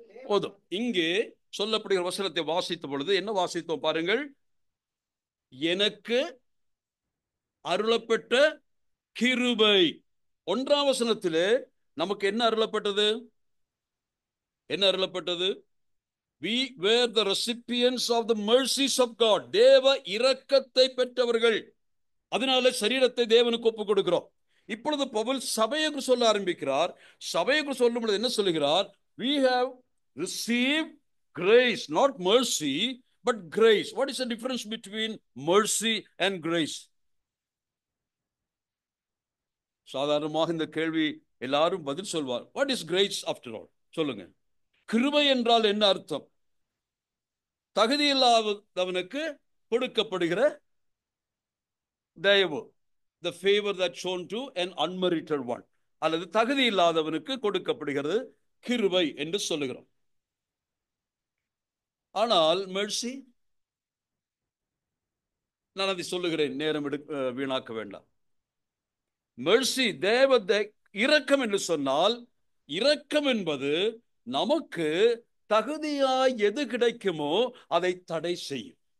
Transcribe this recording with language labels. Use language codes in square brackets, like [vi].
[ta] போதும். இங்கே சொல்லப்படுகிற வசனத்தை வாசித்த பொழுது என்ன வாசித்தோம் பாருங்கள். எனக்கு அருளப்பட்ட கிருபை. 1ஆம் வசனத்திலே நமக்கு என்ன அருளப்பட்டது? என்ன அருளப்பட்டது? [en] We were the recipients of the mercies of God. [ta] தேவ இரக்கத்தை பெற்றவர்கள். அதனால சரீரத்தை தேவனுக்கு ஒப்புக் கொடுக்கிறோம். இப்பொழுது பவுல் சபைக்கு சொல்ல ஆரம்பிக்கிறார். சபைக்கு சொல்லும் பொழுது என்ன சொல்லுகிறார்? [en] We have received grace, not mercy, but grace. What is the difference between mercy and grace? [ta] சாதாரணமாக இந்த கேள்வி எல்லாரும் பதில் சொல்வார். [en] What is grace after all? [ta] சொல்லுங்க. கிருபை என்றால் என்ன அர்த்தம்? தகுதி இல்லாதவனுக்கு கொடுக்கப்படுகிற தயவு. [en] The favor that shown to an unmerited one. [ta] அல்லது தகுதி இல்லாதவனுக்கு கொடுக்கப்படுகிறது கிருபை என்று சொல்லுகிறோம். ஆனால் mercy, நான் அதை சொல்லுகிறேன், நேரம் வீணாக்க வேண்டாம். mercy, தேவ இரக்கம் என்று சொன்னால், இரக்கம் என்பது நமக்கு தகுதியாய் எது கிடைக்குமோ அதை தடை செய்யும்.